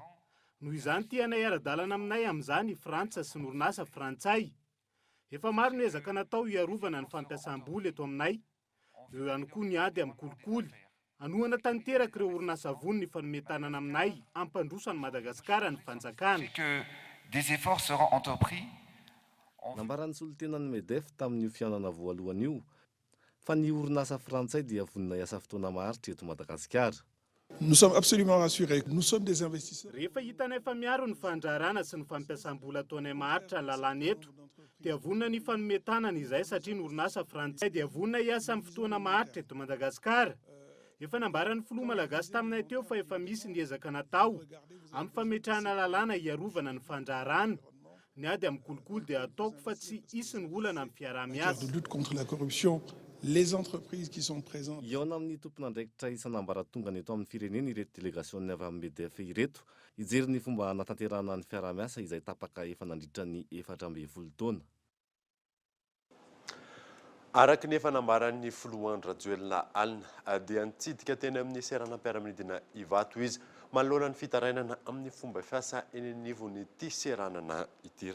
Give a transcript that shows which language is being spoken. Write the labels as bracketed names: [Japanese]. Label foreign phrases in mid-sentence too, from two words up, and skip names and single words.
[Malagasy] Noho izany tianay ara-dalana aminay amin'izany i Frantsa sy ny orinasa frantsay. Efa maro ny ezaka natao iarovana ny fampiasam-bola eto aminay. Ireo ihany koa ny ady amin'ny kolikoly. Anohana tanteraka ireo orinasa voniny fanometanana aminay ampandroso any Madagasikara ny fanjakana. [French] Que des efforts seront entrepris. [Malagasy] Nambaran'ny solotenan'ny MEDEF tamin'io fianana voalohany io fa ny orinasa frantsay dia vonina hiasa fotoana maharitra eto Madagasikara. [French] Nous sommes absolument rassurés. Nous sommes des investisseurs. [Malagasy] Rehefa hitanay fa miaro ny fandrarana sy ny fampiasam-bola ataonay maharitra lalàna eto dia vonina ny fanometanana izay satria ny orinasa frantsay dia vonina hiasa amin'ny fotoana maharitra eto Madagasikara. Efa nambaran'ny filoha malagasy taminay teo fa efa misy ny ezaka natao amin'ny fametrahana lalàna iarovana ny fandrarana. Ny ady amin'ny kolikoly dia ataoko fa tsy hisy ny olana amin'ny fiaramiasa. [French] De lutte contre la corruption, les entreprises qui sont présentes. [Malagasy] Eo amin'ny tompon'andraikitra isan'ambaratonga eto amin'ny firenena ireto délégation avy amin'ny MEDEF ireto hijery ny fomba natanterahana ny fiaramiasa izay tapaka efa nandritra ny 14 taona. Araka ny fanambaran'ny filohan'ny Rajoelina Alina dia nitsidika teny amin'ny seranam-piaramanidina Ivato izy manoloana ny fitarainana amin'ny fomba fiasa eny anivon'ity seranana ity.